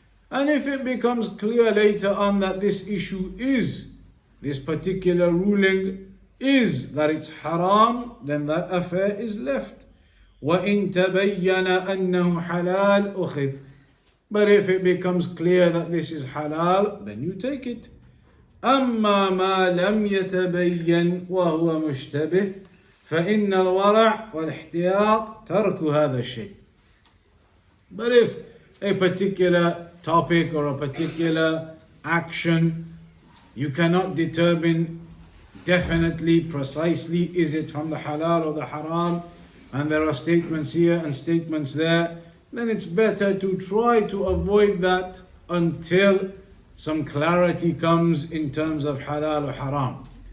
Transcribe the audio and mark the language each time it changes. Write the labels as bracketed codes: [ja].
[en] And if it becomes clear later on that this issue is, this particular ruling is that it's haram, then that affair is left. [ar] وَإِن تَبَيَّنَ أَنَّهُ حَلَالٌ أُخِذْ. [en] But if it becomes clear that this is halal, then you take it. [ar] أما ما لم يتبين وهو مشتبه فإن الورع والاحتياط ترك هذا الشيء. [en] But if a particular topic or a particular action, you cannot determine definitely, precisely, is it from the halal or the haram, and there are statements here and statements there, then it's better to try to avoid that until some clarity comes in terms of halal or haram.